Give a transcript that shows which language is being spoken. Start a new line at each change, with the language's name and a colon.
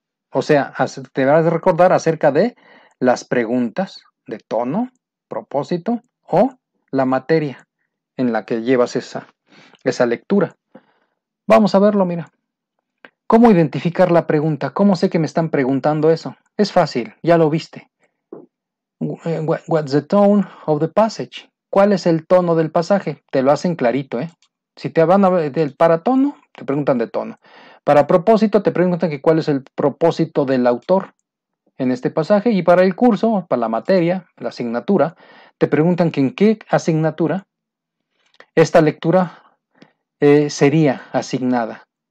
Spanish: O sea, deberás recordar acerca de las preguntas de tono, propósito o la materia en la que llevas esa lectura. Vamos a verlo, mira. ¿Cómo identificar la pregunta? ¿Cómo sé que me están preguntando eso? Es fácil, ya lo viste.
English: What's the tone of the passage?
Spanish: ¿Cuál es el tono del pasaje? Te lo hacen clarito, ¿eh? Si te van a ver del paratono, te preguntan de tono. Para propósito, te preguntan que cuál es el propósito del autor en este pasaje. Y para el curso, para la materia, la asignatura, te preguntan que en qué asignatura esta lectura sería asignada.